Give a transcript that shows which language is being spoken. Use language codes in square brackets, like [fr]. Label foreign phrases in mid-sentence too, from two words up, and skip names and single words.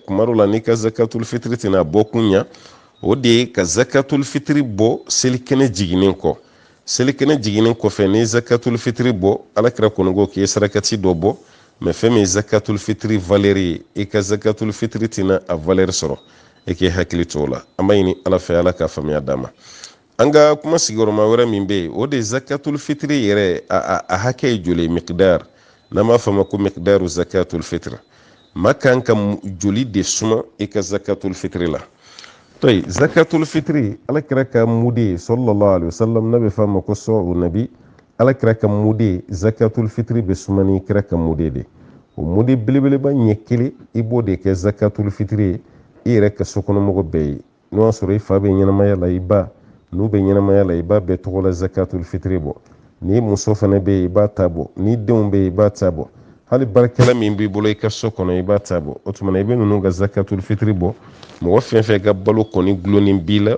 [bm] kuma dɔ la n'i ka zakatul fitiri tɛna bɔ kun ɲa o de ye ka zakatul fitiri bɔ seli kɛnɛ jiginnen kɔ seli kɛnɛ jiginnen kɔfɛ ni zakatul fitiri bɔ alakira kɔni ko k'i ye sarakati dɔ bɔ mɛ fɛn min ye zakatul fitiri valeur ye i ka zakatul fitiri tɛna a valeur sɔrɔ i k'i hakili to o la an b'a ɲini ala fɛ ala ka faamuya d'a ma an ka kuma sigiyɔrɔma wɛrɛ min bɛ yen o de ye zakatul fitiri yɛrɛ a hakɛ ye joli miqdar n'an b'a fɔ a ma ko [ar] مقدار زكاة الفطر [bm] ma kan ka joli de suma i ka zakatul fitri la toyi zakatul fitri alakira ka mudi [ar] صلى الله عليه وسلم [bm] na bɛ fɔ a ma ko [ar] صاع النبي [bm] alakira ka mudi zakatul fitri bɛ suma ni kira ka mudi de o mudi belebeleba ɲɛ kelen i b'o de kɛ zakatul fitri ye i yɛrɛ ka sokɔnɔmɔgɔ bɛɛ ye n'o y'a sɔrɔ i fa bɛ ɲɛnamaya la i ba n'u bɛ ɲɛnamaya la i b'a bɛɛ tɔgɔ la zakatul fitri bɔ ni muso fana bɛ yen i b'a ta bɔ ni denw bɛ yen i b'a ta bɔ hali barikɛla min b'i bolo i ka so kɔnɔ i b'a ta bɔ o tuma na i bɛ ninnu ka zakatul fitiri bɔ mɔgɔ fɛn fɛn ka balo kɔni gulonnen b'i la